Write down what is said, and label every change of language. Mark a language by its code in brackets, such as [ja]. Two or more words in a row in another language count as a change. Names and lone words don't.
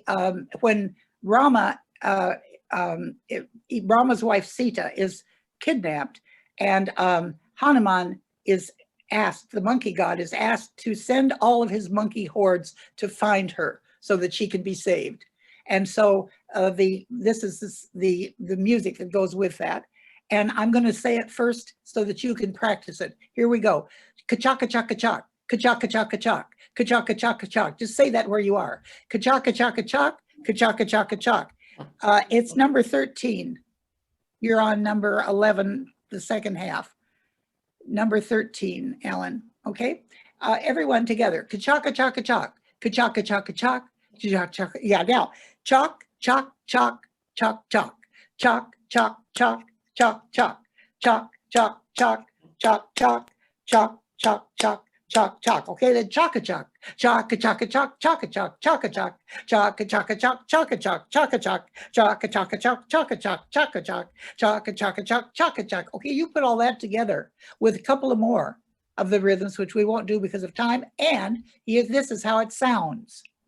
[en] When Rama's wife Sita is kidnapped, and Hanuman is asked, the monkey god is asked to send all of his monkey hordes to find her so that she can be saved. And so this is the music that goes with that. And I'm going to say it first so that you can practice it. Here we go. Ka-chak, ka-chak, ka-chak, ka-chak, ka-chak, ka-chak, ka-chak, ka-chak, ka-chak. Just say that where you are. Ka-chak, ka-chak, ka-chak, ka-chak, ka-chak, ka-chak. It's number 13. You're on number 11, the second half. Number 13, Alan. Okay? Everyone together. Ka-chak, ka-chak, ka-chak. Ka-chak, ka-chak, ka-chak. Yeah, now. Chalk, chalk, chalk, chalk, chalk. Chalk, chalk, chalk, chalk, chalk. Chalk, chalk, chalk, chalk, chalk. Chalk, chalk, chalk, chalk, chalk. Okay, then chalk-a-chalk. Chalk-a-chalk-a-chalk, chalk-a-chalk, chalk-a-chalk. Chalk-a-chalk-a-chalk, chalk-a-chalk, chalk-a-chalk. Chalk-a-chalk-a-chalk, chalk-a-chalk, chalk-a-chalk. Chalk-a-chalk-a-chalk, chalk-a-chalk. Okay, you put all that together with a couple of more of the rhythms, which we won't do because of time, and this is how it sounds.